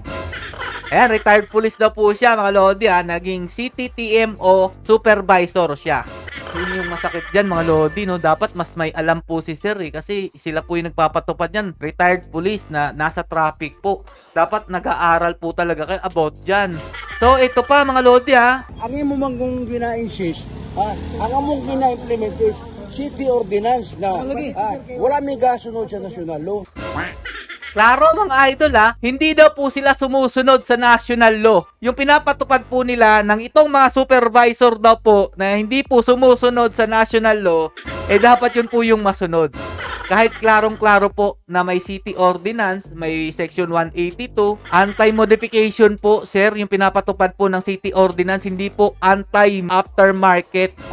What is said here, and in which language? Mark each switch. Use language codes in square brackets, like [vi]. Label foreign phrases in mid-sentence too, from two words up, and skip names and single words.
[tl] Ayan, [en] retired police [tl] daw po siya mga Lodi naging [en] city TMO supervisor [tl] siya. Yun yung masakit dyan mga Lodi, no? Dapat mas may alam po si sir kasi sila po yung nagpapatupad yan. [en] Retired police [tl] na nasa traffic po. Dapat nag-aaral po talaga kayo about dyan. So ito pa mga Lodi [hil] Ang imo man kung gina-insist, ang among gina-implement is [en] city ordinance [hil] na wala may gasunod sa [en] national law. [tl] Klaro mga idol hindi daw po sila sumusunod sa [en] national law. [tl] Yung pinapatupad po nila ng itong mga supervisor daw po na hindi po sumusunod sa [en] national law, [tl] dapat yun po yung masunod. Kahit klarong-klaro po na may [en] city ordinance, [tl] may section 182, anti-modification po sir, yung pinapatupad po ng [en] city ordinance, [tl] hindi po anti-aftermarket.